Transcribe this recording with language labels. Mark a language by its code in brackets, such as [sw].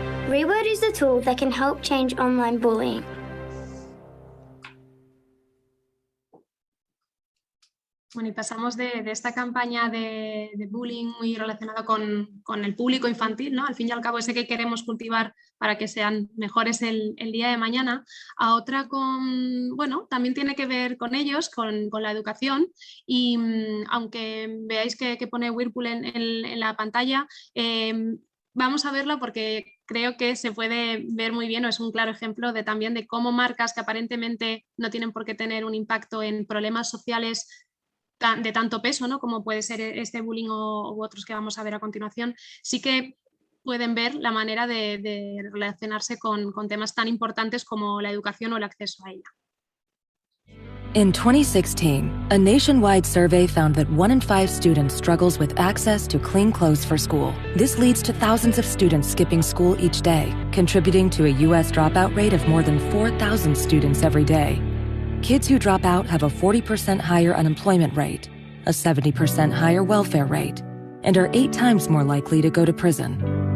[en] Reword is a tool that can help change online bullying. [es] Bueno, y pasamos de esta campaña de bullying muy relacionada con el público infantil, ¿no? Al fin y al cabo ese que queremos cultivar para que sean mejores el día de mañana, a otra bueno, también tiene que ver con ellos, con la educación, y aunque veáis que pone Whirlpool en la pantalla, vamos a verlo porque creo que se puede ver muy bien, o es un claro ejemplo también de cómo marcas que aparentemente no tienen por qué tener un impacto en problemas sociales de tanto peso, ¿no? Como puede ser este bullying u otros que vamos a ver a continuación, sí que pueden ver la manera de relacionarse con temas tan importantes como la educación o el acceso a ella. [en] In 2016, a nationwide survey found that 1 in 5 students struggles with access to clean clothes for school. This leads to thousands of students skipping school each day, contributing to a U.S. dropout rate of more than 4,000 students every day. Kids who drop out have a 40% higher unemployment rate, a 70% higher welfare rate, and are 8 times more likely to go to prison.